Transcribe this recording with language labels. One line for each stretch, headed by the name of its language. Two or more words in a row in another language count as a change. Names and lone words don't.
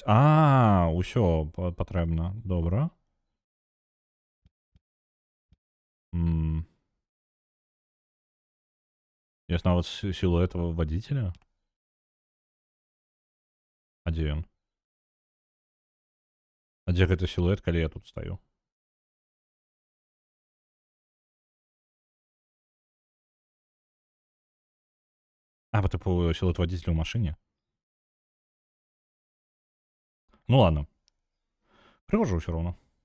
Belarusian: А, ўсё патрэбна. Добра.
Russian: Есть нават силуэт водителя.
Belarusian: А дзе ён? А дзе гэты силуэт, калі я тут стою?
Russian: А, по типу силуэт водителя в машине? Ну ладно. Прихожу все равно.